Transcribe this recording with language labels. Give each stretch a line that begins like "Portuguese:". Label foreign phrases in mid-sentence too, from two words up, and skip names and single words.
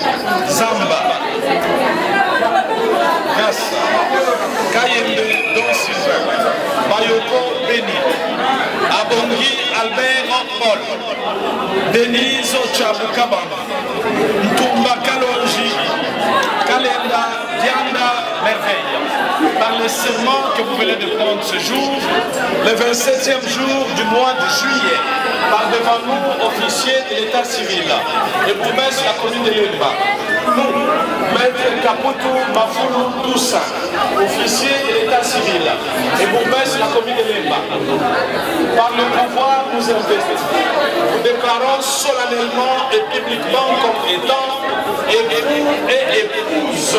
French: Zamba, Gassa, Kayembe Don Sylvain, Bayoko Beni, Abongi Albert Paul, Denise Ochabukabamba, Ntumba Kalonji, Kalenda Dianda Merveille. Par le serment que vous venez de prendre ce jour, le 27e jour du mois de juillet, par devant nous, officiers de l'état civil, et pour mettre la commune de Lemba, nous, Maître Caputo Mafoulou Toussaint, officiers de l'état civil, et pour mettre la commune de Lemba, par le pouvoir nous investis, nous déclarons solennellement et publiquement comme étant époux et épouse.